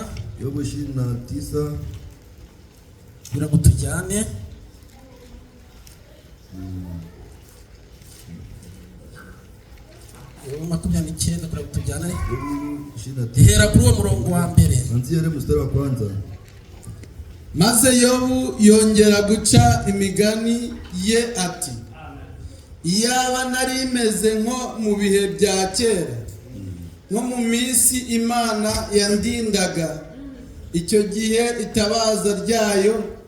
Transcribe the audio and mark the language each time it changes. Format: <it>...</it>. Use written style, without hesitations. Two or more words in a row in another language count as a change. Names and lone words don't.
<rw>Yobu 29 kugira ngo tujyane Yobu 29 kugira ngo tujyane hera kuri uwo murongo wa mbere</rw> <sw>anzia ile mstari wa kwanza</sw> <rw>maze Yobu yongera guca imigani ye ati iyaba nari imeze nko mu bihe bya kera nko mu minsi Imana yandindaga icyo gihe itabaza ryayo</rw>